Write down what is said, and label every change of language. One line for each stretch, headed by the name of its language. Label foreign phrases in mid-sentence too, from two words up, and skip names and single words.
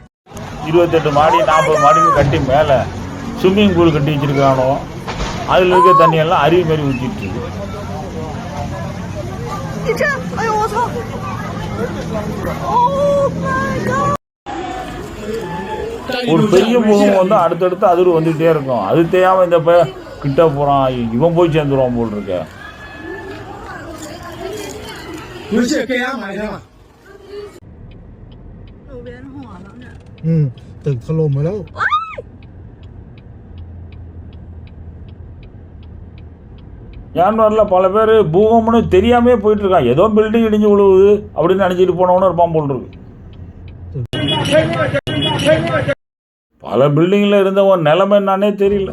Tamil: 28 மாடி 40 மாடிக்கு கட்டி மேலே
English: swimming pool
Tamil: கட்டி வச்சிருக்கானோ, அதில் இருக்க தண்ணியெல்லாம் அருவி மாரி ஊற்றிட்டு இருக்கு. ஒரு பெரிய முகம் வந்து அடுத்தடுத்து அதிர்வு வந்துகிட்டே இருக்கும். அது தெரியாமல் இந்த கிட்ட போகிறான், இவன் போய் சேர்ந்துருவான் போல் இருக்க.
Thai: ตึกถล่มมาแล้ว
Tamil: யான்வரில் பல பேர் பூகம்பம்னு தெரியாமே போயிட்டு இருக்கான். ஏதோ பில்டிங் இடிஞ்சு விழுவுது அப்படின்னு நினச்சிட்டு போனவனு இருப்பான் போல் இருக்கு. பல பில்டிங்கில் இருந்தவன் நிலைமை என்னன்னே தெரியல.